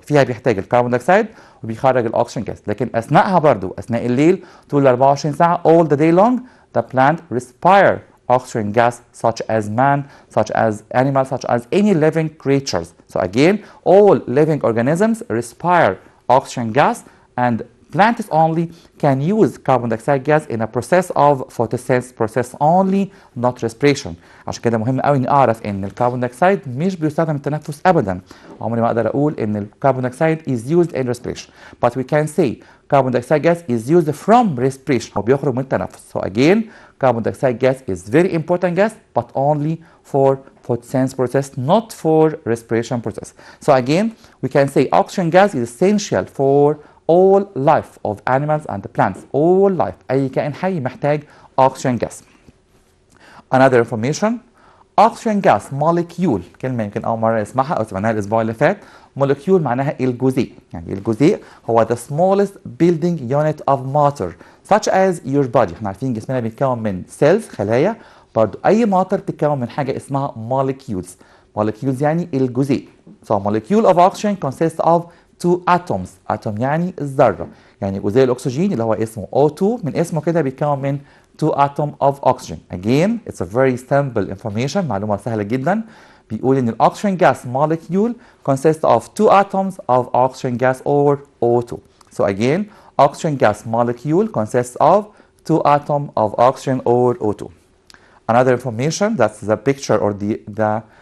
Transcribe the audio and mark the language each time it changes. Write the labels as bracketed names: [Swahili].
[Arabic] فيها بيحتاج الكربون دايوكسيد وبيخرج الاكسجين جاز، لكن اثناءها برضو اثناء الليل طول 24 ساعه [English] all the day long the plant respire oxygen gas such as man, such as animals, such as any living creatures. So again, all living organisms respire oxygen gas, and plants only can use carbon dioxide gas in a process of photosynthesis process only, not respiration. [Arabic] عشان كده مهم قوي اني اعرف ان الكربون دايوكسيد مش بيستخدم التنفس ابدا. عمري ما اقدر اقول ان الكربون دايوكسيد [English] is used in respiration. But we can say carbon dioxide gas is used from respiration. [Arabic] هو بيخرج من التنفس. [English] So again, carbon dioxide gas is very important gas, but only for photosynthesis process, not for respiration process. So again, we can say oxygen gas is essential for all life of animals and plants. All life. [Arabic] أي كائن حي محتاج oxygen gas. [English] Another information, oxygen gas molecule، [Arabic] كلمة يمكن أول مرة نسمعها أو سمعناها الأسبوع اللي فات. molecule معناها الجزيء، يعني الجزيء هو [English] the smallest building unit of matter such as your body. [Arabic] احنا عارفين جسمنا بيتكون من cells خلايا، برضو أي matter بتتكون من حاجة اسمها molecules. molecules يعني الجزيء. [English] So molecule of oxygen consists of two atoms. [Arabic] atom يعني الذرة، يعني جزيء الأكسجين اللي هو اسمه O2 من اسمه كده بيتكون من [English] two atom of oxygen. Again, it's a very simple information، [Arabic] معلومة سهلة جدا. بيقول ان الاكسجين gas molecule [English] consists of two atoms of oxygen gas or O2. So again, oxygen gas molecule consists of two atoms of oxygen or O2. Another information, that's the picture or the